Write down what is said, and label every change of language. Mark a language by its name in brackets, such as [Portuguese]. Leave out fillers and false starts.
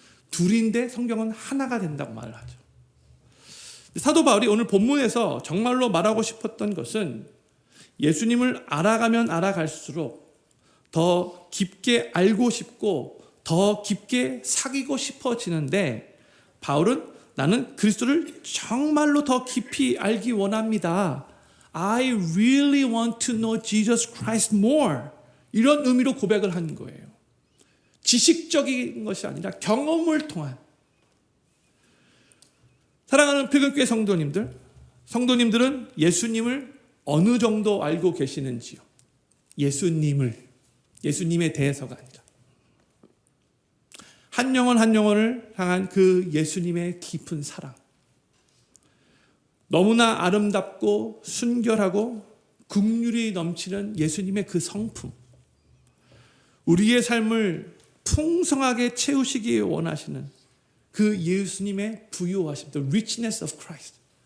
[Korean] 둘인데 성경은 하나가 된다고 말을 하죠. 사도 바울이 오늘 본문에서 정말로 말하고 싶었던 것은 예수님을 알아가면 알아갈수록 더 깊게 알고 싶고 더 깊게 사귀고 싶어지는데, 바울은 나는 그리스도를 정말로 더 깊이 알기 원합니다. [English] I really want to know Jesus Christ more. [Korean] 이런 의미로 고백을 하는 거예요. 지식적인 것이 아니라 경험을 통한. 사랑하는 필금교회 성도님들은 예수님을 어느 정도 알고 계시는지요? 예수님에 대해서가 아니라 한 영혼 한 영혼을 향한 그 예수님의 깊은 사랑, 너무나 아름답고 순결하고 긍휼이 넘치는 예수님의 그 성품, 우리의 삶을 풍성하게 채우시기 원하시는 그 예수님의 부요하심, [English] the richness of Christ.